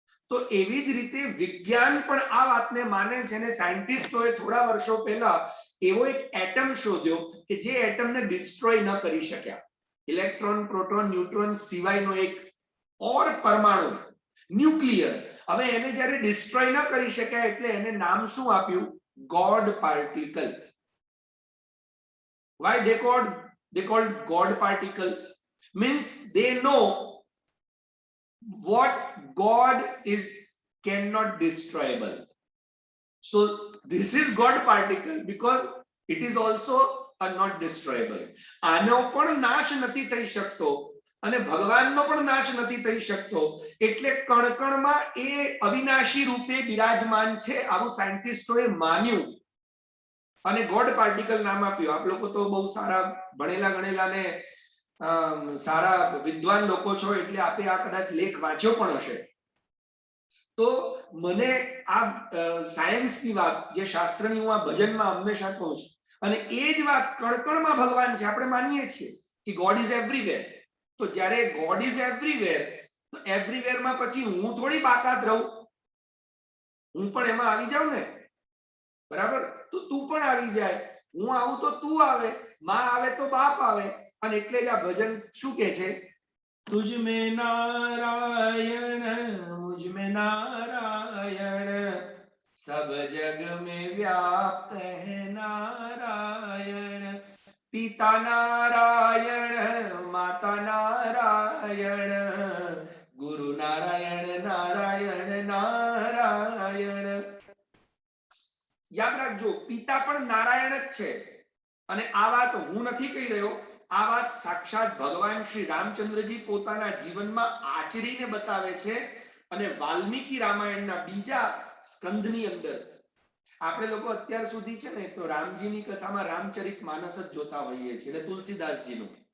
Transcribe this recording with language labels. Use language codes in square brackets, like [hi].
[gu] તો એવી જ રીતે વિજ્ઞાન પણ આ વાતને માને છે અને સાયન્ટિસ્ટોએ થોડા વર્ષો પહેલા એવો એક એટમ શોધ્યો કે જે એટમને ડિસ્ટ્રોય ન કરી શક્યા. ઇલેક્ટ્રોન, પ્રોટોન, ન્યુટ્રોન સિવાયનો એક ઓર પરમાણુ, ન્યુક્લિયર. હવે એને જ્યારે ડિસ્ટ્રોય ન કરી શક્યા એટલે એને નામ શું આપ્યું? God particle. [en] Why they called God particle? Means they know what God is cannot destroyable. So this is God particle because it is also a not destroyable. [gu] આનો પણ નાશ નથી થઈ શકતો અને ભગવાનનો પણ નાશ નથી થઈ શકતો, એટલે કણકણમાં એ અવિનાશી રૂપે બિરાજમાન છે, આવું સાયન્ટિસ્ટોએ માન્યું અને ગોડ પાર્ટિકલ નામ આપ્યું. આપ લોકો તો બહુ સારા ભણેલા ગણેલા ને સારા વિદ્વાન લોકો છો એટલે આપે આ કદાચ લેખ વાંચ્યો પણ હશે. તો મને આ સાયન્સની વાત, જે શાસ્ત્રની હું આ ભજનમાં હંમેશા કહું છું, અને એ જ વાત કણકણમાં ભગવાન છે. આપણે માનીએ છીએ કે [en] God is everywhere. [gu] તો જ્યારે ગોડ ઇઝ એવરીવેર, તો એવરીવેર માં પછી હું થોડી બાકાત રહું, હું પણ એમાં આવી જાઉં ને, બરાબર? તો તું પણ આવી જાય, હું આવું તો તું આવે, માં આવે તો બાપ આવે. અને એટલે જ આ ભજન શું કે છે? [hi] तुझ में नारायण मुझ में नारायण सब जग में व्याप्त है नारायण पिता नारायण माता नारायण गुरु नारायण नारायण नारायण. [gu] યાદ રાખજો, પિતા પણ નારાયણ જ છે. અને આ વાત હું નથી કહી રહ્યો, આ વાત સાક્ષાત ભગવાન શ્રી રામચંદ્રજી પોતાના જીવનમાં આચરીને બતાવે છે. અને વાલ્મીકી રામાયણના બીજા સ્કંધની અંદર આપણે લોકો અત્યાર સુધી છે ને તો રામજીની કથામાં રામચરિત માનસ જ જોતા હોઈએ છીએ, એટલે તુલસીદાસજીનું.